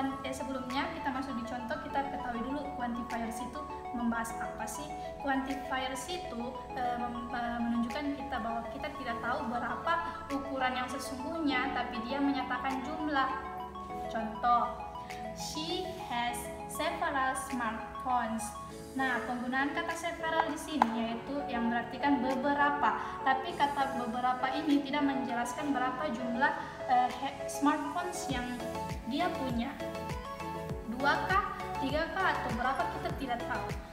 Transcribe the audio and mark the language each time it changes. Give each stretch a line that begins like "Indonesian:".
Indonesian: Sebelumnya kita masuk di contoh, kita ketahui dulu quantifiers itu membahas apa sih. Quantifiers itu menunjukkan kita bahwa kita tidak tahu berapa ukuran yang sesungguhnya, tapi dia menyatakan jumlah.
English: Contoh, she has several smartphones.
Indonesian: Nah, penggunaan kata several di sini yaitu yang berartikan beberapa, tapi kata beberapa ini tidak menjelaskan berapa jumlah smartphones yang dia punya. 2kah, 3kah, atau berapa kita tidak tahu.